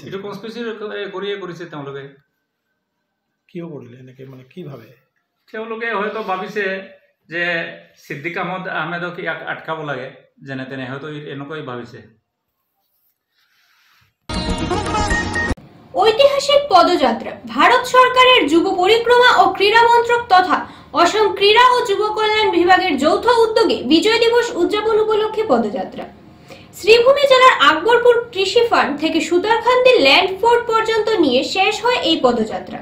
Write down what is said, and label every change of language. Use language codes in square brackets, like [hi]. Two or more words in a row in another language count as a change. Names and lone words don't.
[as] এইটো কনস্পিৰেচি কৰিয়ে কৰিছে তেওঁলোকে। কিয় কৰিলে এনেকৈ, মানে কি ভাবে? তেওঁলোকে হয়তো ভাবিছে যে ছিদ্দিক আহমেদক ইয়াক আটকাব লাগে, যেনে তেনে হয়তো এনেকুৱাই ভাবিছে। [bn] ঐতিহাসিক পদযাত্রা ভারত সরকারের যুব পরিক্রমা ও ক্রীড়া মন্ত্রক তথা অসম ক্রীড়া ও যুব কল্যাণ বিভাগের যৌথ উদ্যোগে বিজয় দিবস উদযাপন উপলক্ষে পদযাত্রা শ্রীভূমি জেলার আকবরপুর কৃষি ফার্ম থেকে সুতারকান্দি ল্যান্ড ফোর্ট পর্যন্ত নিয়ে শেষ হয় এই পদযাত্রা।